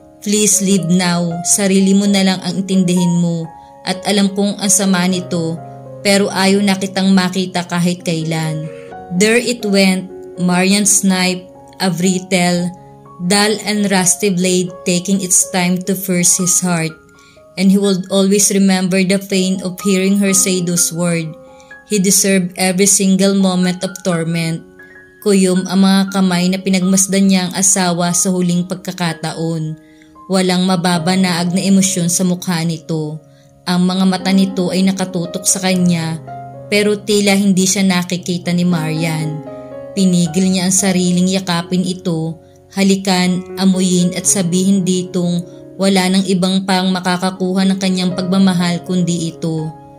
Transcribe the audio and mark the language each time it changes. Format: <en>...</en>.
<en>Please leave now.</en> <tl>Sarili mo na lang ang intindihin mo at alam kong ang sama nito. Pero ayaw na kitang makita kahit kailan.</tl> <en>There it went, Marian's knife, a brittle, dull and rusty blade taking its time to pierce his heart. And he would always remember the pain of hearing her say those words. He deserved every single moment of torment.</en> <tl>Kuyom ang mga kamay na pinagmasdan niya ang asawa sa huling pagkakataon. Walang mababanaag na emosyon sa mukha nito. Ang mga mata nito ay nakatutok sa kanya, pero tila hindi siya nakikita ni Marian. Pinigil niya ang sariling yakapin ito, halikan, amuyin at sabihin ditong wala nang ibang pang makakakuha ng kanyang pagmamahal kundi ito.</tl>